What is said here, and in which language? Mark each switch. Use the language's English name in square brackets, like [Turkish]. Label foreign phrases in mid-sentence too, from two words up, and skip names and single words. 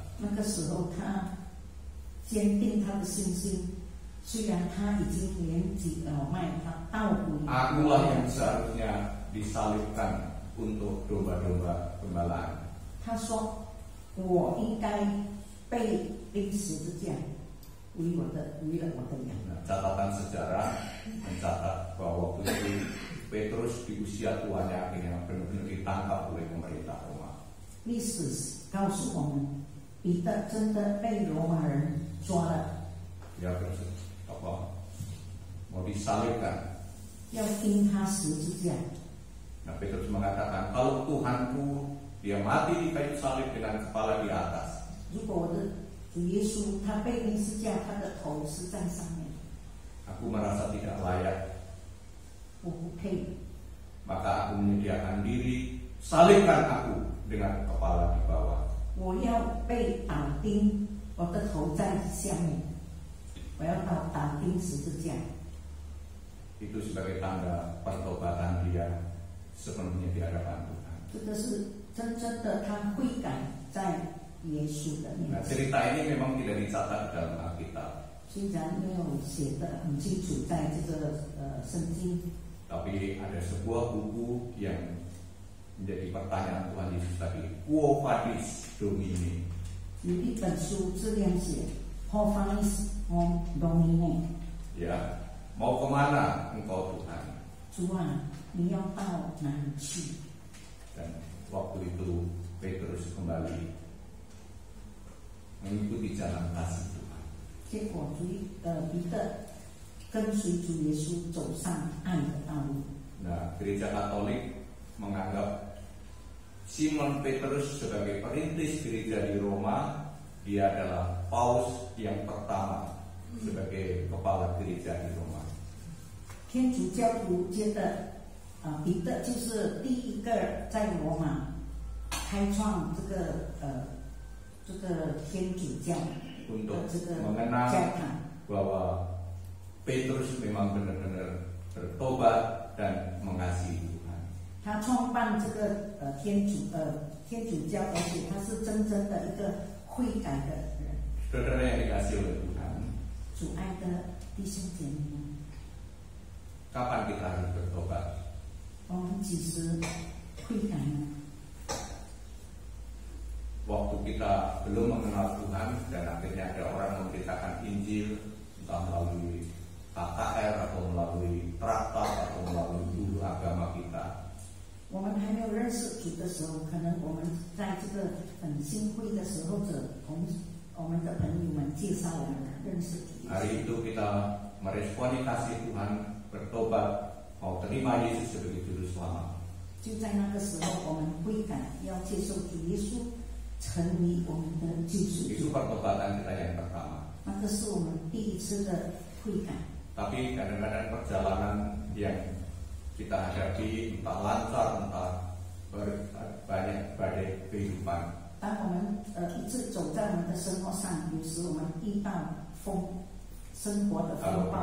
[Chinese] 那个时候他坚定他的信心，虽然他已经年纪老迈，他倒回。 [Indonesian] Akulah yang seharusnya disalibkan untuk domba-domba gembalaan. [Chinese] 他说：“我应该被钉十字架， 为了我的羊。 [Indonesian] Nah, catatan sejarah mencatat bahwa waktu itu Petrus di usia tuanya akhirnya benar-benar ditangkap oleh pemerintah Roma. [Chinese] 历史告诉我们，彼得真的被罗马人抓了， [Indonesian] Dia mau disalibkan. [Chinese] 要钉他十字架。 [Indonesian] Nah, Petrus mengatakan, kalau Tuhanku dia mati di kayu salib dengan kepala di atas. [Chinese] 如果我的主耶稣他被钉十字架，他的头是在上面， [Indonesian] Aku merasa tidak layak, [Chinese] 我不配， [Indonesian] maka aku menyediakan diri, salibkan aku dengan kepala di bawah. [Chinese] 我要被打钉，我的头在下面，我要打钉十字架。 [Indonesian] Itu sebagai tanda pertobatan dia sepenuhnya di hadapan Tuhan. [Chinese] 这个是真正的他悔改在耶稣的面 [Indonesian] Nah, [Chinese] 前。 [Indonesian] cerita ini memang tidak dicatat di dalam Alkitab, [Chinese] 虽然没有写的很清楚，在这个圣经， [Indonesian] tapi ada sebuah buku yang menjadi pertanyaan Tuhan Yesus tadi. [Latin] Quo vadis Domine? [Chinese] 有一本书这样写 ： [Latin] “Quo vadis Domine？” [Indonesian] Ya, mau kemana engkau Tuhan? [Chinese] 主啊，你要到哪里去？ [Indonesian] Dan waktu itu Petrus kembali mengikuti jalan kasih Tuhan. [Chinese] 结果彼得跟随主耶稣走上爱的道路。 [Indonesian] Nah, Gereja Katolik menganggap Simon Petrus sebagai perintis gereja di Roma. Dia adalah paus yang pertama sebagai kepala gereja di Roma. [Chinese] 天主教徒觉得彼得就是第一个在罗马开创这个天主教 [Indonesian] Untuk [Chinese] 这个 [Indonesian] mengenang [Chinese] 教堂。 [Indonesian] bahwa Petrus memang benar-benar bertobat dan mengasihi Tuhan. [Chinese] 他创办这个天主教，而且他是真正的一个悔改的人。 [Indonesian] Saudara yang dikasihi oleh Tuhan, [Chinese] 主爱的弟兄姐妹们， [Indonesian] kapan kita harus bertobat? [Chinese] 我们几时悔改呢？ [Indonesian] Waktu kita belum mengenal Tuhan dan akhirnya ada orang memberitakan Injil, entah melalui KKR atau melalui traktat atau melalui guru agama kita. [Chinese] 我们还没有认识主的时候，可能我们在这个很新会的时候我们的朋友们介绍我们认识主。 [Indonesian] Hari itu kita meresponi kasih Tuhan, bertobat, mau terima Yesus sebagai juru selamat. [Chinese] 就在那个时候，我们悔改，要接受主耶稣成为我们的救赎 [Indonesian] Itu [Chinese] 主。 [Indonesian] pertobatan kita yang pertama. [Chinese] 那个是我们第一次的悔改。 [Indonesian] Tapi kadang-kadang perjalanan yang kita hadapi entah lancar, entah banyak badai kehidupan. [Chinese] 当我们一直走在我们的生活上，有时我们遇到生活的 [Indonesian] Kalau [Chinese] 风暴